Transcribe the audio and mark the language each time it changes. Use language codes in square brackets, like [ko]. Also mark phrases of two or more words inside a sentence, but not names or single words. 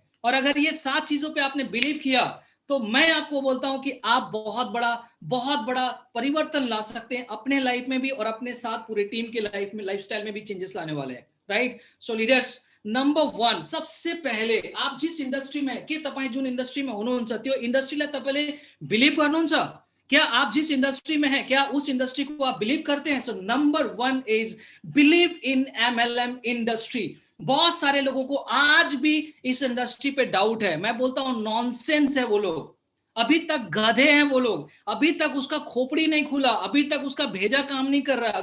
[hi] और अगर ये 7 चीजों पे आपने बिलीव किया तो मैं आपको बोलता हूं कि आप बहुत बड़ा परिवर्तन ला सकते हैं अपने लाइफ में भी और अपने साथ पूरे टीम के लाइफ में, लाइफस्टाइल में भी चेंजेस लाने वाले हैं, राइट। सो लीडर्स, नंबर 1, सबसे पहले आप जिस इंडस्ट्री में कि [ne] तपाई जुन इंडस्ट्री में हुनुहुन्छ त्यो इंडस्ट्रीलाई तपाईले बिलिभ गर्नुहुन्छ? [hi] क्या आप जिस इंडस्ट्री में हैं, क्या उस इंडस्ट्री को आप बिलीव करते हैं? [en] so number 1 is believe in MLM industry. [hi] बहुत सारे लोगों को आज भी इस इंडस्ट्री पे डाउट है। मैं बोलता हूं नॉनसेंस है वो लोग, अभी तक गधे हैं वो लोग, अभी तक उसका खोपड़ी नहीं खुला, अभी तक उसका भेजा काम नहीं कर रहा है।